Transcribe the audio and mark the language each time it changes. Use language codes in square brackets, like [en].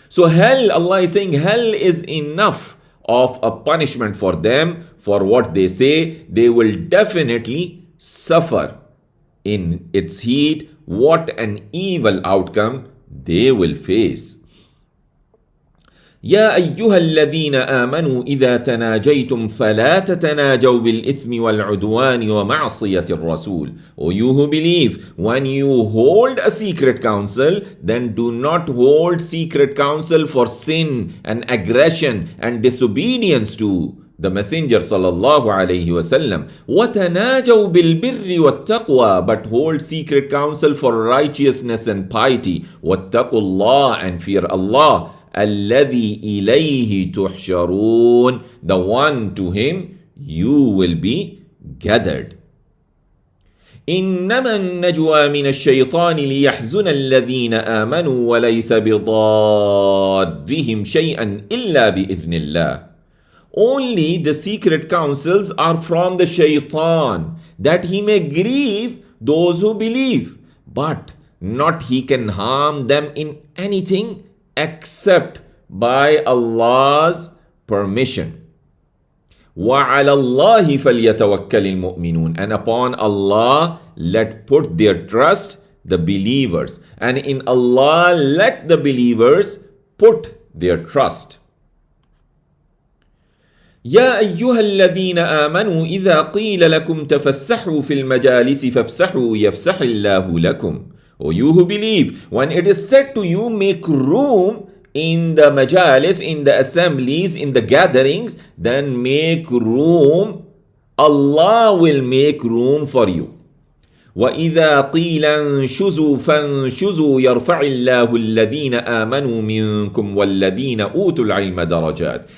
[en] So hell, Allah is saying, hell is enough of a punishment for them for what they say. They will definitely suffer in its heat. What an evil outcome they will face. [ar] يا أيها الذين آمنوا إذا تناجيتم فلا تتناجوا بالإثم والعدوان ومعصية الرسول. [en] O you who believe, when you hold a secret council, then do not hold secret council for sin and aggression and disobedience to the Messenger sallallahu alayhi wasallam. [ar] وَتَنَاجَوْا بِالْبِرِّ وَالتَّقْوَى. [en] But hold secret council for righteousness and piety. [ar] وَاتَّقُوا اللَّهَ. [en] And fear Allah. [ar] الَّذِي إِلَيْهِ تُحْشَرُونَ. [en] The one to him you will be gathered. [ar] إنما النجوى من الشيطان ليحزن الذين آمنوا وليس بضارهم شيئا إلا بإذن الله. [en] Only the secret counsels are from the shaitan, that he may grieve those who believe, but not he can harm them in anything except by Allah's permission. [ar] وَعَلَى اللَّهِ فَلْيَتَوَكَّلِ الْمُؤْمِنُونَ. [en] And upon Allah let put their trust the believers. And in Allah let the believers put their trust. [ar] يا أيها الذين آمنوا إذا قيل لكم تفسحوا في المجالس فافسحوا يفسح الله لكم. [en] O you who believe, when it is said to you, make room in the majalis, in the assemblies, in the gatherings, then make room. Allah will make room for you. [ar] وَإِذَا قِيلَ انشُزُوا فَانشُزُوا يَرْفَعِ اللَّهُ الَّذِينَ آمَنُوا مِنكُمْ وَالَّذِينَ أُوتُوا الْعِلْمَ دَرَجَاتٍ.